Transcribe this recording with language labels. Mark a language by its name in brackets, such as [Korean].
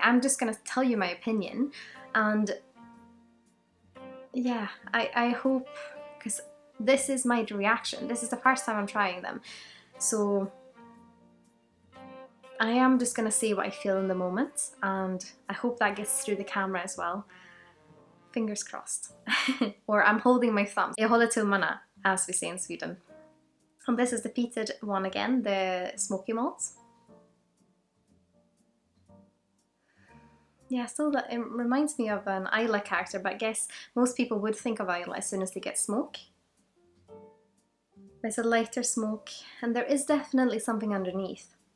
[English] I'm just gonna tell you my opinion, and yeah, I hope, because this is my reaction. This is the first time I'm trying them, so I am just gonna say what I feel in the moment, and I hope that gets through the camera as well. Fingers crossed. Or I'm holding my thumbs. [Swedish] Jag håller tummarna, [English] as we say in Sweden. And this is the peated one again, the smoky malt. Yeah, still that, it reminds me of an Isla character, but I guess most people would think of Isla as soon as they get smoke. There's a lighter smoke, and there is definitely something underneath.